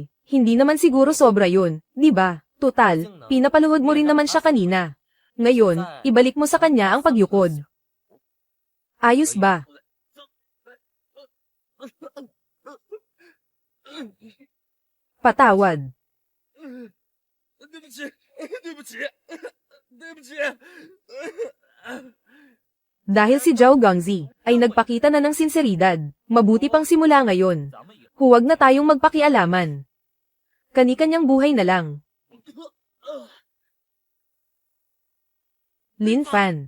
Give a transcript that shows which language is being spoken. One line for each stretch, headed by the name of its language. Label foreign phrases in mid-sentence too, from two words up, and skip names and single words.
Filipino: Hindi naman siguro sobra yun, di ba? Tutal, pinapaluhod mo rin naman siya kanina. Ngayon, ibalik mo sa kanya ang pagyukod. Ayos ba? Patawad.
Chinese: 对不起，对不起，对不起。
Filipino: Dahil si Zhao Gangzi ay nagpakita na ng sinseridad, mabuti pang simula ngayon. Huwag na tayong magpakialaman. Kani-kanyang buhay na lang. Lin Fan.